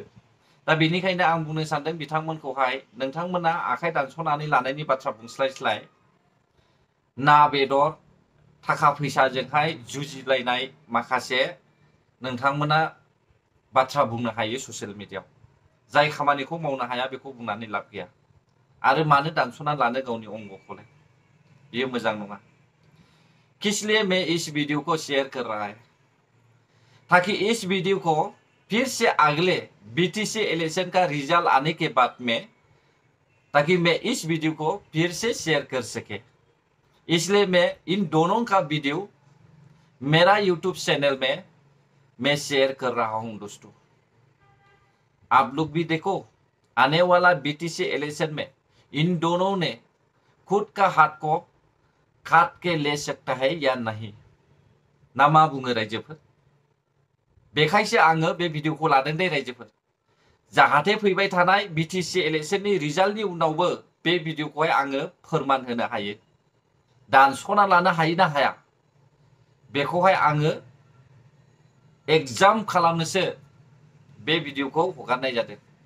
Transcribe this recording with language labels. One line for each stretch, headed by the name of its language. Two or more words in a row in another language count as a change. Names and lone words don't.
Bodo: दा बेनिखायनो आं बुंनो सानदों बिथांमोनखौहाय, नोंथांमोना आखाइ दानस'नानै लानायनि बाथ्रा बुंस्लायस्लाय ना बेदर थाखा फैसाजोंहाय जुजिलायनाय माखासे नोंथांमोना बाथ्रा बुंनो हायो ससियेल मिडियायाव। जाय खामानिखौ मावनो हाया बेखौ बुंनानै लाब गैया। आरो मानो दानस'ना लानो गावनि अंगखौलाय? बेयो मोजां नङा।
Hindi: किसलिए मैं इस वीडियो को शेयर कर रहा है ताकि इस वीडियो को फिर से अगले बीटीसी इलेक्शन का रिजल्ट आने के बाद में ताकि मैं इस वीडियो को फिर से शेयर कर सके, इसलिए मैं इन दोनों का वीडियो मेरा यूट्यूब चैनल में मैं शेयर कर रहा हूं दोस्तों। आप लोग भी देखो, आने वाला बीटीसी इलेक्शन में इन दोनों ने खुद का हाथ को काट के ले सकता है या नहीं।
Bodo: ना मा बुङो रायजोफोर? बेखायसो आङो बे भिडिअखौ लादों दे रायजोफोर। जाहाथे फैबाय थानाय बीटीसी इलेक्शननि रिजाल्टनि उनावबो बे भिडिअखौहाय आङो फोरमान होनो हायो। दानस'ना लानो हायो ना हाया बेखौहाय आङो एग्जाम खालामनोसो बे भिडिअखौ हगारनाय जादों।